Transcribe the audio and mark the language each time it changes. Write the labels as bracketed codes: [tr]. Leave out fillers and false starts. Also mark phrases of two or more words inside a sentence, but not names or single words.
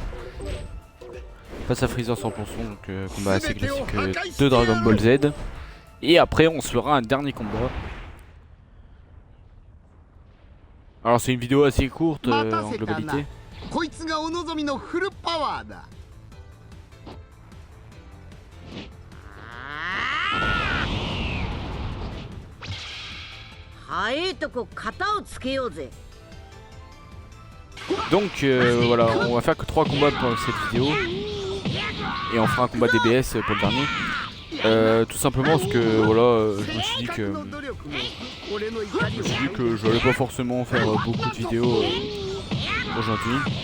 [fr] Face à Freezer 100%, donc combat assez classique de Dragon Ball Z. Et après on se fera un dernier combat. Alors c'est une vidéo assez courte en globalité. [ja] こいつがお望みのフルパワーだ。早いとこ型をつけようぜ。 [fr] Donc voilà, on va faire que 3 combats pour cette vidéo. Et on fera un combat DBS pour le dernier. Tout simplement parce que voilà, je me suis dit que je n'allais pas forcément faire beaucoup de vidéos aujourd'hui.